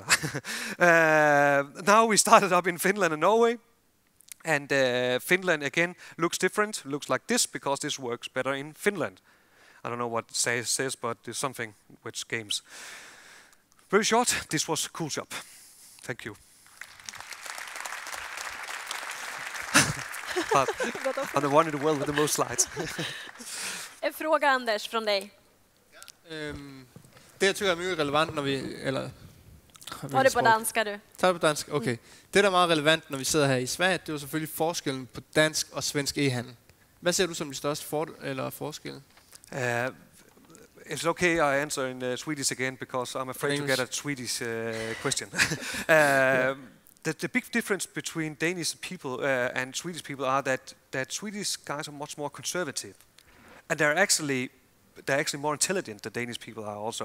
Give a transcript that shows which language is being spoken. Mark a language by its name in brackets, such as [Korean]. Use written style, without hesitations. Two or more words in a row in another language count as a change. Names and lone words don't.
[English] Now we started up in Finland and Norway, and Finland again looks different, looks like this, because this works better in Finland. I don't know what it says, but there's something with games. Very short, this was Coolshop. Thank you. But I'm the one in the world with the most slides. [Swedish] En fråga, Anders, från dig. [Norwegian] Det, jeg tykker er mye relevant, når vi... [Danish] Eller, Var det på dansk, du? Tag det på dansk, okay. Det, der er meget relevant, når vi sidder her i Sverige, det er jo selvfølgelig forskellen på dansk og svensk e-handel. Hvad ser du som de største forskelle? [English] It's okay, I answer in Swedish again, because I'm afraid to get a Swedish question. The big difference between Danish people and Swedish people are that Swedish guys are much more conservative. And they're actually more intelligent than Danish people are also.